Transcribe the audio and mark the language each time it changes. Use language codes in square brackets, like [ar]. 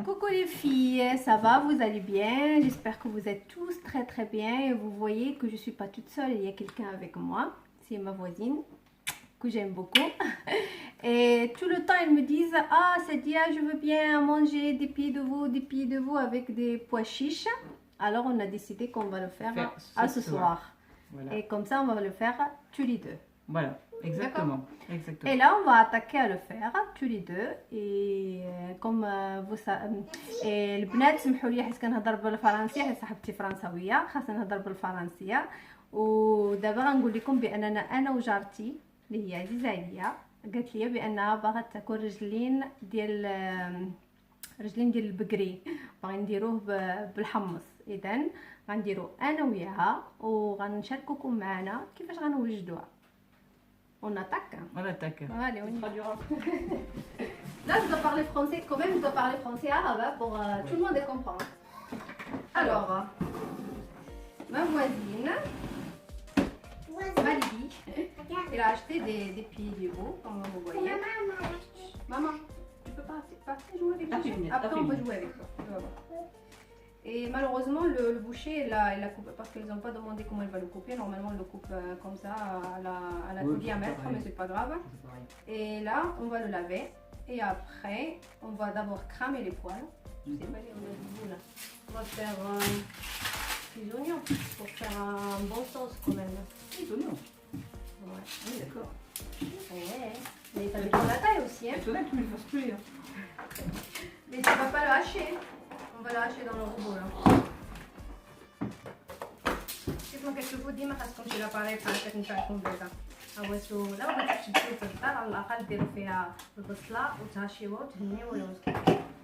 [fr] les filles, ça va, vous allez bien? J'espère que vous êtes tous très bien et vous voyez que je suis pas toute seule, il y a quelqu'un avec moi, c'est ma voisine que j'aime beaucoup et tout le temps ils me disent ah Sadia, je veux bien manger des pieds de veau avec des pois chiches. Alors on a décidé qu'on va le faire ce soir. Voilà. Et comme ça on va le faire tous les deux. Voilà, exactement. Et là, on va attaquer à le faire tous les deux. [ar] Et comme vous savez, البنات سمحوا لي حيت كنهضر بالفرنسيه، حيت صاحبتي فرنساويه خاصنا نهضر بالفرنسيه. ودابا غنقول لكم باننا انا وجارتي اللي هي عزيزه عليا قالت لي بانها باغا تاكل رجلين ديال البقري، باغي نديروه بالحمص. اذا غنديرو انا وياها وغنشاركوكم معنا كيفاش غنوجدوها. [fr] On attaque. On attaque. Allez, on y va. Là, je dois parler français. Quand même, je dois parler français arabe pour tout le monde comprendre. Alors, ma voisine, Mali, elle a acheté des pieds de veau, comme vous voyez. Maman, tu peux pas jouer avec toi. Après, on peut jouer avec toi. Et malheureusement, le boucher, il a coupé parce qu'ils n'ont pas demandé comment il va le couper. Normalement, on le coupe comme ça à la diamètre, mais c'est pas grave. Et là, on va le laver. Et après, on va d'abord cramer les poils. Je sais pas, on a du bout là. On va faire des oignons pour faire un bon sauce quand même. Des oignons. Ouais. Oui, d'accord. Ouais. Mais ça dépend de la taille aussi. Hein. C'est vrai que tu le fasses cuire. Mais tu vas pas le hacher. On va le hacher dans le robot là. [ar] كيفما كتشوفوا ديما خاصكم شي لاباري بحال هكا نتاعكم بيضا. هواسو لا بغيتو تشدو في الدار على الاقل ديروا فيها البصله وتهشيوها وتهنيوها الوسط.